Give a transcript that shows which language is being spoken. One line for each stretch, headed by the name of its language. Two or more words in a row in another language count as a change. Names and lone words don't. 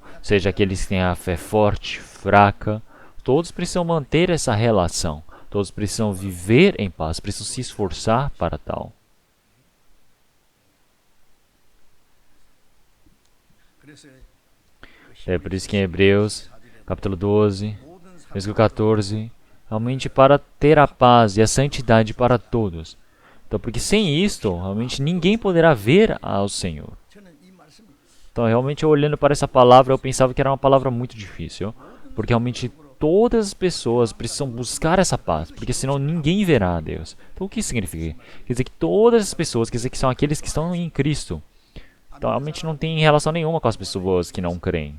Portuguese: Seja aqueles que têm a fé forte, fraca, todos precisam manter essa relação. Todos precisam viver em paz, precisam se esforçar para tal.
Korean: 그래서
Portuguese: É por isso que em Hebreus, capítulo 12,
Korean: 모든 사람
Portuguese: versículo 14, realmente para ter a paz e a santidade para todos. Então, porque sem isto, realmente ninguém poderá ver ao Senhor.
Korean: 저는 이 말씀을
Portuguese: Então, realmente, olhando para essa palavra, eu pensava que era uma palavra muito difícil, porque realmente todas as pessoas precisam buscar essa paz, porque senão ninguém verá a Deus. Então, o que isso significa? Quer dizer que todas as pessoas, quer dizer que são aqueles que estão em Cristo. Então, realmente não tem relação nenhuma com as pessoas que não creem.